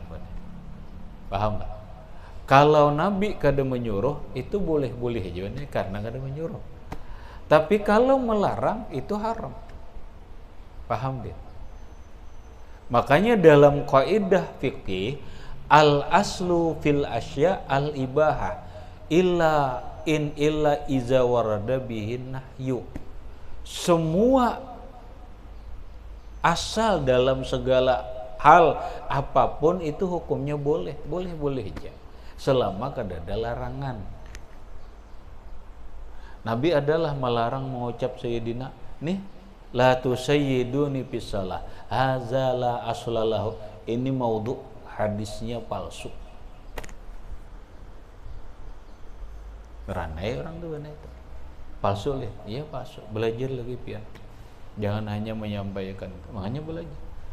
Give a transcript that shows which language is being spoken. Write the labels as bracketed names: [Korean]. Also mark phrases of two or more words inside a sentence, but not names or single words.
[Indonesian] Benar. Paham nggak? [Banjar] Kalau Nabi kada menyuruh itu boleh-boleh aja benar karena kada menyuruh. [Indonesian] Tapi kalau melarang itu haram. Paham dia? Makanya dalam kaidah fikih [Arabic] الأصل في الأشياء الإباحة إلا إذا ورد به النهي. [Banjar] Semua asal dalam segala hal apapun itu hukumnya boleh aja selama kada ada larangan. Nabi adalah melarang mengucap sayyidina nih [Arabic] لا تسيدوني في الصلاة هذا لا أصل له, [Banjar] ini maudhu, hadisnya palsu. Ranai orang tuh benar itu palsu lih, iya palsu. Belajar lagi pian, jangan hanya menyampaikan, makanya belajar.